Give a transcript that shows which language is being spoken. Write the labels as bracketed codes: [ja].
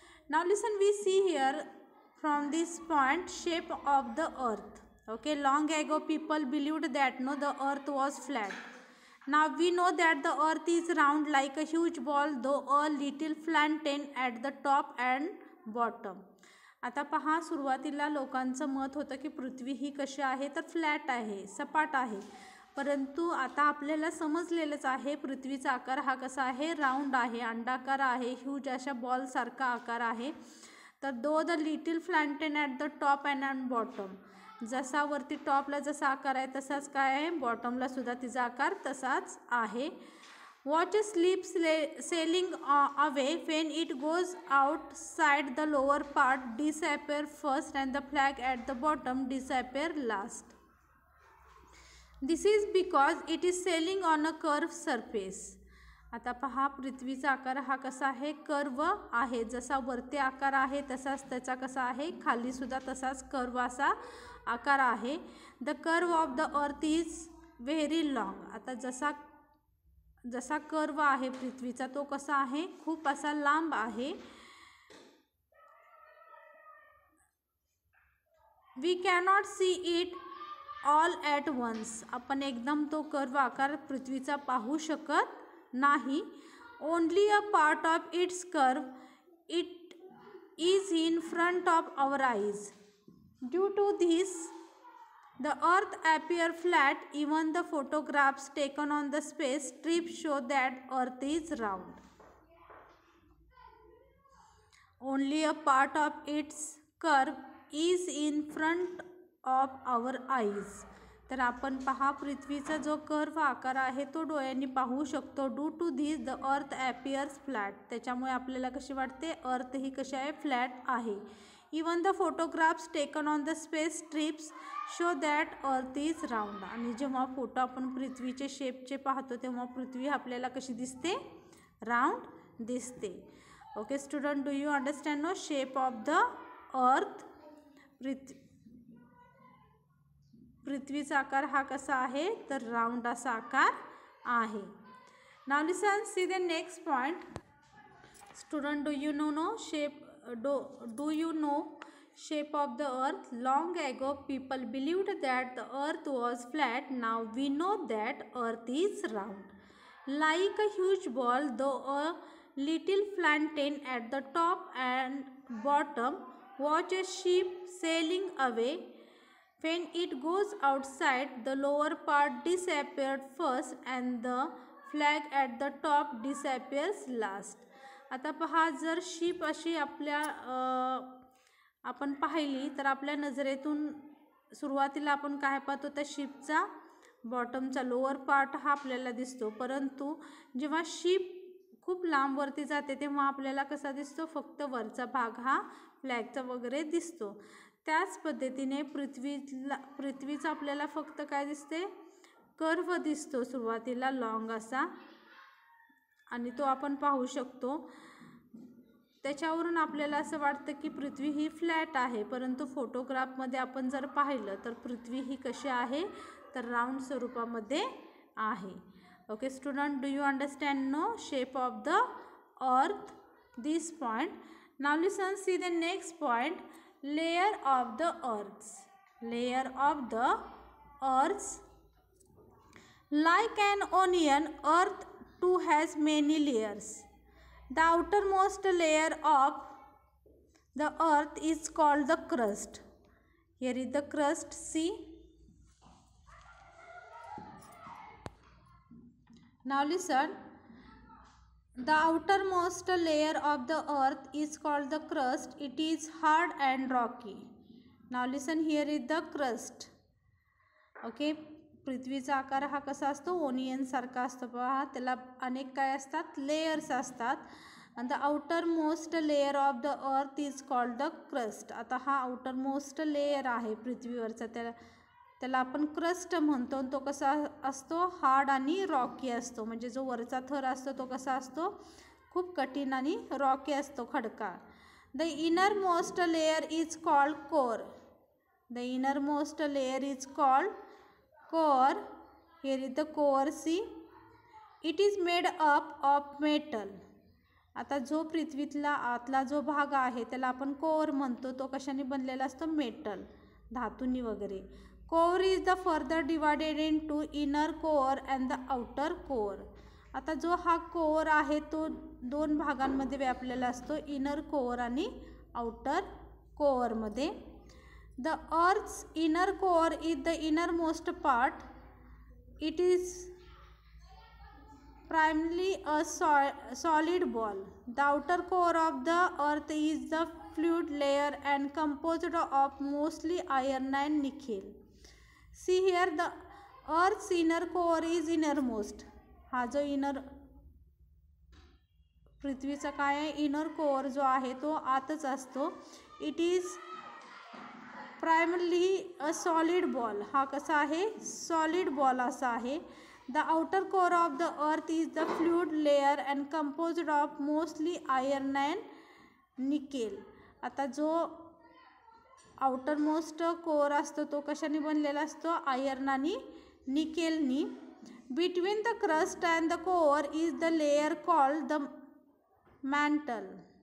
[en] Now listen, we see here from this point shape of the earth. Okay, long ago people believed that the earth was flat. Now we know that the earth is round like a huge ball, though a little flattened at the top and bottom. [mr] आता पहा, सुरुवातीला लोकांचं मत होतं की पृथ्वी ही कशी आहे तर फ्लॅट आहे, सपाट आहे. परंतु आता आपल्याला समजलेलंच आहे पृथ्वीचा आकार हा कसा आहे, राऊंड आहे, अंडाकार आहे, ह्यूज अशा बॉलसारखा आकार आहे. तर [en] though the little flattened at the top and at bottom, [mr] जसा वरती टॉपला जसा आकार आहे तसाच काय आहे, बॉटमला सुद्धा तिचा आकार तसाच आहे. [en] Watch a ship sailing away. When it goes outside, the lower part disappear first and the flag at the bottom disappear last. This is because it is sailing on a curved surface. [mr] आता पहा, पृथ्वीचा आकार हा कसा आहे, curve आहे. जसा वरती आकार आहे तसाच त्याचा कसा आहे, खाली सुद्धा तसाच कर्व असा आकार आहे. [en] The curve of the earth is very long. [mr] आता जसा कर्व आहे पृथ्वीचा तो कसा आहे, खूप असा लांब आहे. [en] We cannot see it all at once. [mr] आपण एकदम तो कर्व आकार पृथ्वीचा पाहू शकत नाही. [en] Only a part of its curve it is in front of our eyes. Due to this the earth appears flat. Even the photographs taken on the space strip show that earth is round. Only a part of its curve is in front of our eyes. [mr] तर आपण पहा, पृथ्वीचा जो curve आकार आहे तो डोळ्यांनी पाहू शकतो. [en] Due to this the earth appears flat. [mr] त्याच्यामुळे आपल्याला कशी वाटते, अर्थ ही कशी आहे, फ्लॅट आहे. [en] Even the photographs taken on the space strips show that earth is round. [mr] आणि जेव्हा फोटो आपण पृथ्वीचे शेपचे पाहतो तेव्हा पृथ्वी आपल्याला कशी दिसते, राऊंड दिसते. [en] Okay student, do you understand know shape of the earth. [mr] पृथ्वीचा आकार हा कसा आहे तर राऊंड असा आकार आहे. [en] Now listen, see the next point. Student, do you know shape, do you know shape of the earth? Long ago people believed that the earth was flat. Now we know that earth is round like a huge ball, though a little flattened at the top and bottom. Watch a ship sailing away. When it goes outside, the lower part disappeared first and the flag at the top disappears last. [mr] आता पहा, जर ship अशी आपण पाहिली तर आपल्या नजरेतून सुरुवातीला आपण काय पाहतो, त्या शिपचा बॉटमचा लोअर पार्ट हा आपल्याला दिसतो. परंतु जेव्हा शिप खूप लांब वरती जाते तेव्हा आपल्याला कसा दिसतो, फक्त वरचा भाग हा फ्लॅगचा वगैरे दिसतो. त्याच पद्धतीने पृथ्वीचा आपल्याला फक्त काय दिसते, कर्व दिसतो सुरुवातीला लॉंग असा, आणि तो आपण पाहू शकतो. त्याच्यावरून आपल्याला असं वाटतं की पृथ्वी ही फ्लॅट आहे. परंतु फोटोग्राफमध्ये आपण जर पाहिलं तर पृथ्वी ही कशी आहे तर राऊंड स्वरूपामध्ये आहे. [en] Okay student, do you understand know shape of the earth this point. Now listen, see the next point. Layer of the earth. Layer of the earth. Like an onion, earth too has many layers. The outermost layer of the earth is called the crust. Here is the crust, see. Now listen, the outermost layer of the earth is called the crust. It is hard and rocky. Now listen, here is the crust. [mr] Okay, पृथ्वीचा आकार हा कसा असतो, onion सारखा असतो. पहा, त्याला अनेक काय असतात, लेयर्स असतात. आणि [en] The outermost layer of the earth is called the crust. [mr] आता हा आउटर मोस्ट लेयर आहे पृथ्वीवरचा, त्याला आपण क्रस्ट म्हणतो. तो कसा असतो, हार्ड आणि रॉकी असतो. म्हणजे जो वरचा थर असतो तो कसा असतो, खूप कठीण आणि रॉकी असतो Khadka. [en] The innermost layer is called core. The innermost layer is called core. Here is the core. See, it is made up of metal. [mr] आता जो पृथ्वीतला आतला जो भाग आहे त्याला आपण कोर म्हणतो. तो कशाने बनलेला असतो? मेटल, धातूंनी वगैरे. [en] Core is the further divided into inner core and the outer core. [mr] आता जो हा कोर आहे तो दोन भागांमध्ये व्यापलेला असतो, इनर कोर आणि आउटर कोअरमध्ये. [en] The earth's inner core is the innermost part. It is primarily a solid ball. The outer core of the earth is the fluid layer and composed of mostly iron and nickel. See here, the earth's inner core is innermost. [mr] हा जो inner पृथ्वीचा काय आहे, inner core जो आहे तो आतच असतो. [en] It is primarily a solid ball. [mr] हा कसा आहे? सॉलिड बॉल असा आहे. [en] The outer core of the earth is the fluid layer and composed of mostly iron and nickel. [mr] आता जो आउटर मोस्ट कोअर असतो तो कशाने बनलेला असतो? आयर्न आणि निकेलनी. [en] Between the crust and the core is the layer called the mantle.